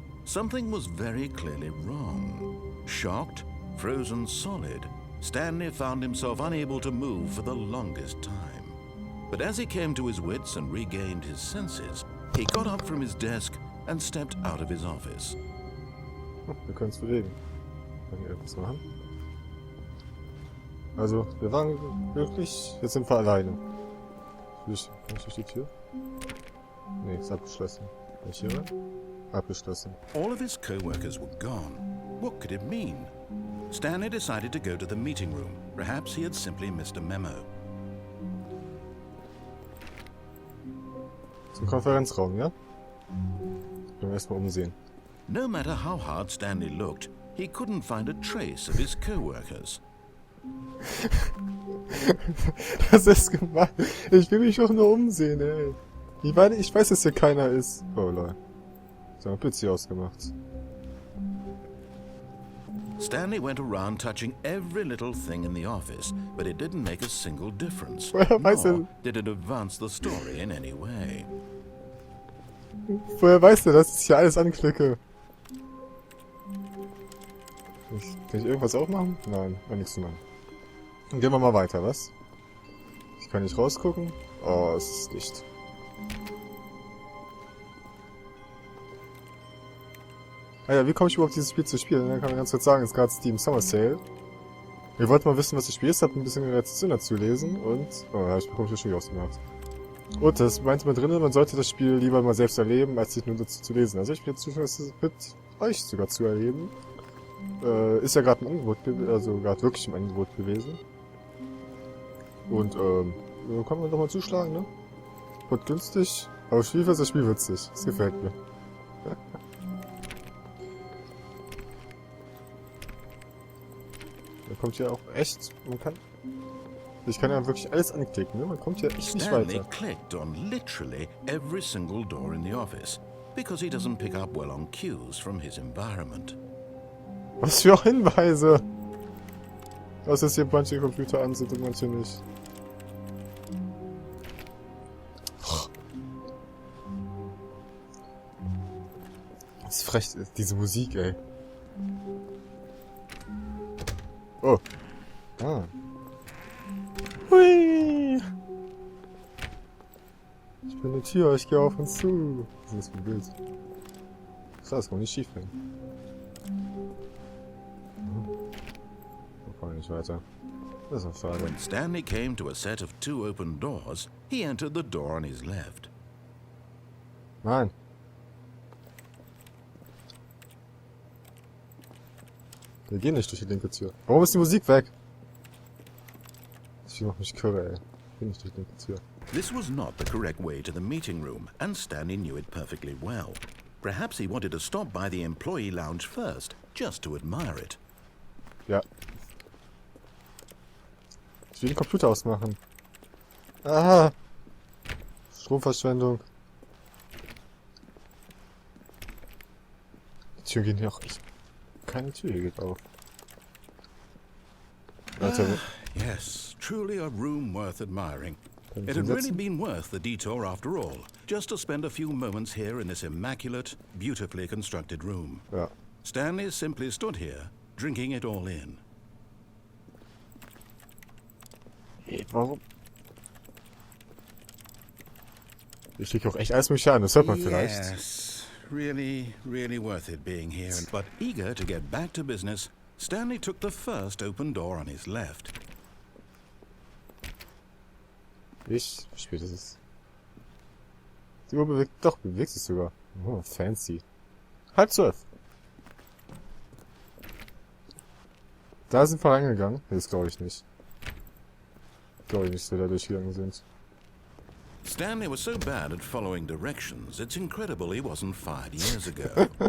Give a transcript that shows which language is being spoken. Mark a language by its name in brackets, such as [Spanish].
[English] Something was very clearly wrong. Shocked, frozen solid, Stanley found himself unable to move for the longest time. But as he came to his wits and regained his senses, he got up from his desk and stepped out of his office. [German] Wir können es bewegen. Können wir etwas machen? Also, wir waren glücklich, jetzt sind wir alleine. Kann ich durch die Tür? Nee, ist abgeschlossen. Kann ich hier rein? Abgeschlossen. [English] All of his co-workers were gone. What could it mean? Stanley decided to go to the meeting room. Perhaps he had simply missed a memo. [German] Zum Konferenzraum, ja? Können wir erstmal umsehen. [English] No matter how hard Stanley looked, he couldn't find a trace of his co-workers. [German] Das ist gemein. Ich will mich doch nur umsehen, ey. Ich weiß, dass hier keiner ist. Oh, lol. So, ein PC ausgemacht. [English] Stanley went around touching every little thing in the office, but it didn't make a single difference. [German] Woher weiß er? [English] Nor did it advance the story in any way. [German] Woher weißt du, dass ich hier alles anklicke? Kann ich irgendwas aufmachen? Nein, war nichts zu machen. Dann gehen wir mal weiter, was? Ich kann nicht rausgucken. Oh, es ist dicht. Ah ja, wie komme ich überhaupt dieses Spiel zu spielen? Dann kann man ganz kurz sagen, es ist gerade Steam Summer Sale. Wir wollten mal wissen, was das Spiel ist, hab ein bisschen Rezension dazu lesen und... Oh ja, ich bekomme das Spiel ausgemacht. Und das meinte man drinnen, man sollte das Spiel lieber mal selbst erleben, als sich nur dazu zu lesen. Also ich bin jetzt zufällig mit euch sogar zu erleben. Ist ja gerade ein Angebot, also gerade wirklich im Angebot gewesen. Und kann man doch mal zuschlagen, ne? Wird günstig, aber Spiel ist das Spiel witzig. Das gefällt mir. Da kommt ja auch echt, ich kann ja wirklich alles anklicken, ne? Man kommt ja echt nicht [English] Stanley [German] weiter. [English] clicked on literally every single door in the office, because he doesn't pick up well on cues from his environment. [German] Was für Hinweise! Dass jetzt hier manche Computer an sind und manche nicht. Das ist frech, diese Musik, ey. Oh. Ah. Hui. Ich bin eine Tür, ich gehe auf und zu. Was ist das für ein Bild? Das kann nicht schief gehen. Da komme ich nicht weiter. Das ist auch schade. [English] When Stanley came to a set of 2 open doors, he entered the door on his left. [German] Nein. Wir gehen nicht durch die linke Tür. Warum ist die Musik weg? Ich mach mich kirre, ey. Ich geh nicht durch die linke Tür. [English] This was not the correct way to the meeting room, and Stanley knew it perfectly well. Perhaps he wanted to stop by the employee lounge first, just to admire it. [German] Ja. Ich will den Computer ausmachen. Ah! Stromverschwendung. Die Tür geht hier auch echt. Keine Tür hier geht auf. Warte. [English] Yes, truly a room worth admiring. [German] Kann ich [English] It had really [German] hinsetzen? [English] been worth the detour after all, just to spend a few moments here in this immaculate, beautifully constructed room. [German] Ja. [English] Stanley simply stood here, drinking it all in. [German] Hey, warum? Ich krieg auch echt alles mögliche an, das hört man vielleicht. [English] Yes, really, really worth it being here. But eager to get back to business, Stanley took the first open door on his left. [German] Wie spät ist es? Die Uhr bewegt, doch, bewegt sich sogar. [English] Oh, fancy. [German] 11:30. Da sind wir reingegangen. Nee, das glaube ich nicht. Glaube ich nicht, dass wir da durchgegangen sind. [English] Stanley was so bad at following directions, it's incredible he wasn't fired years ago.